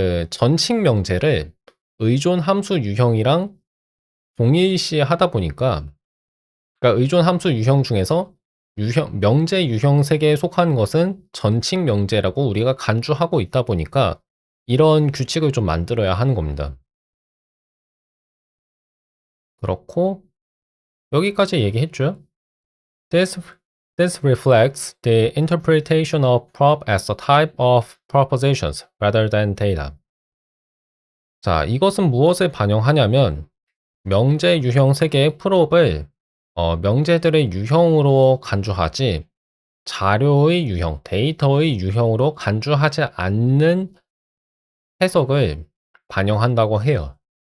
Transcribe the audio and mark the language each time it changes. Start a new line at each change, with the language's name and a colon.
Korean: 전칙 명제를 의존 함수 유형이랑 동일시 하다 보니까, 그러니까 의존 함수 유형 중에서 명제 유형 3개에 속한 것은 전칙 명제라고 우리가 간주하고 있다 보니까 이런 규칙을 좀 만들어야 하는 겁니다. 그렇고 여기까지 얘기했죠.
English: This reflects the interpretation of prop as a type of propositions rather than data.
Korean: 자, 이것은 무엇을 반영하냐면 명제 유형 3개의 프롭을 명제들의 유형으로 간주하지 자료의 유형, 데이터의 유형으로 간주하지 않는 해석을 반영한다고 해요.